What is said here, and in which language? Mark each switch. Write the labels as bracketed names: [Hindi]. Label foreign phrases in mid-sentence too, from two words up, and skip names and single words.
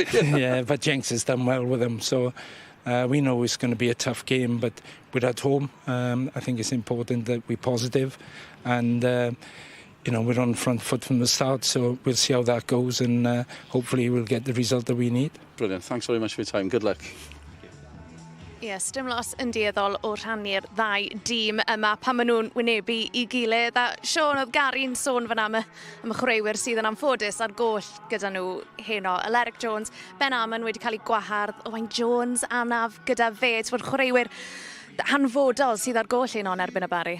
[English] Yeah, but Jenks has done well with them, so we know it's going to be a tough game, but we're at home. I think it's important that we're positive and, you know, we're on front foot from the start, so we'll see how that goes and hopefully we'll get the result that we need. Brilliant. Thanks very much for your time. Good luck. Yes, [Welsh] dim los yn dieddol o rhannu'r ddau dîm yma pan maen nhw'n wynebu I gilydd. A Siôn, oedd Gary'n sôn fyna am y chwaraewyr sydd yn anffodus ar goll gyda nhw heno. Aleric Jones, Ben Ahmun wedi cael ei gwahardd, Owain Jones anaf gyda fe. Ti'n bod chwaraewyr hanfodol sydd ar goll heno yn erbyn y Bari.